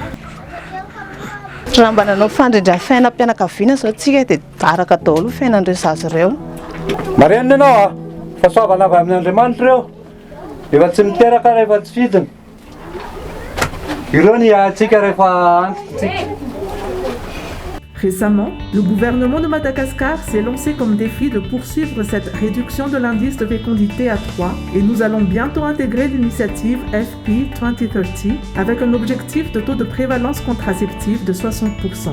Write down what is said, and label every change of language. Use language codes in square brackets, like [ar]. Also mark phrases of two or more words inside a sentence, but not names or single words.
[mg] Raha mba nanao fandrindram-fiaina am-pianakaviana zao tsika dia araka daholo fiainan'ireo zaza ireo. Marenina ianao fa soavana avy amin'Andriamanitra ireo. Efa tsy miteraka rehefa tsy fidina. Ireo ny antsika rehefa antitsika. [fr] Récemment, le gouvernement de Madagascar s'est lancé comme défi de poursuivre cette réduction de l'indice de fécondité à 3 et nous allons bientôt intégrer l'initiative FP 2030 avec un objectif de taux de prévalence contraceptive de 60%.